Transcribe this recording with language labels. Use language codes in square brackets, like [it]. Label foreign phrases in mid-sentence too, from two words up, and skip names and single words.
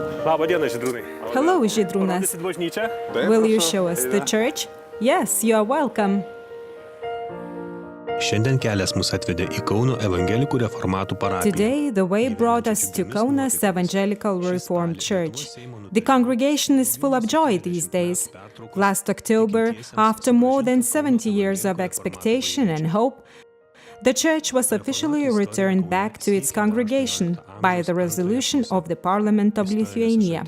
[en] Hello, Žydrūnas. Will you show us the church? Yes, you are welcome. [lt] Šiandien kelias mus atvedė į Kauno evangelikų reformatų parapiją. [en] Today, the way brought us to Kaunas Evangelical Reformed Church. The congregation is full of joy these days. Last October, after more than 70 years of expectation and hope, the church was officially returned back to its congregation by the resolution of the Parliament of Lithuania.